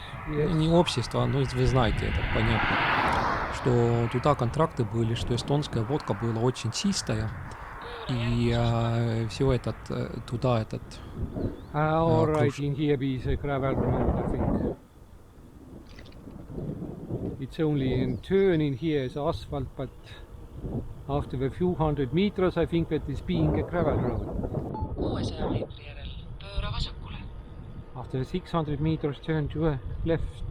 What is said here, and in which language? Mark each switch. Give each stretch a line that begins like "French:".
Russian: Не общество, но вы знаете, это понятно. Что туда контракты были, что эстонская водка была очень чистая. И все туда
English: all right, in here is a gravel road, I think. It's only in turn in here is asphalt, but after a few hundred meters, I think that is being a gravel road.
Estonian: 600 meetri järel pööra vasakule.
English: After 600 meters, turn to a left.